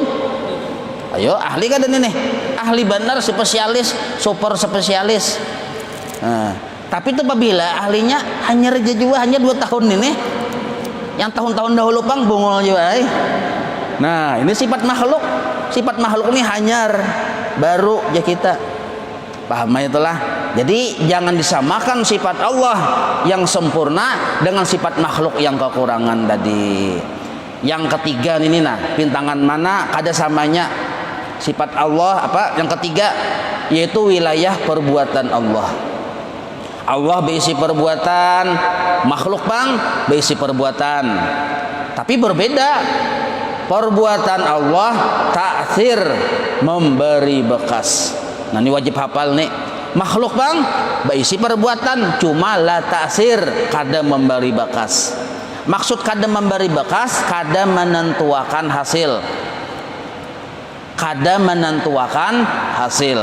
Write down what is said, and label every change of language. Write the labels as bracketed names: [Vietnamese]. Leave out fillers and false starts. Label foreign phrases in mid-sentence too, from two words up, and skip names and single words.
[Indonesian] Ayo ahli kan ini nih, ahli benar, spesialis, super spesialis. [Banjar] Tapi itu apabila ahlinya hanya reja juga hanya 2 tahun ini, yang tahun-tahun dahulu pang bungol juga. [Indonesian] Nah, ini sifat makhluk. Sifat makhluk ini hanyar baru ya kita. Paham itulah. Jadi jangan disamakan sifat Allah yang sempurna dengan sifat makhluk yang kekurangan tadi. [Banjar] Yang ketiga ini nah, pintangan mana kada samanya sifat Allah apa? [Indonesian] Yang ketiga yaitu wilayah perbuatan Allah. Allah berisi perbuatan, makhluk bang berisi perbuatan. Tapi berbeda. Perbuatan Allah ta'thir, memberi bekas. Nah, ini wajib hafal nih. [Banjar] Makhluk bang berisi perbuatan, cuma [Arabic] لا تأثير, [Banjar] kada memberi bekas. Maksud kada memberi bekas, kada menentuakan hasil. Kada menentuakan hasil.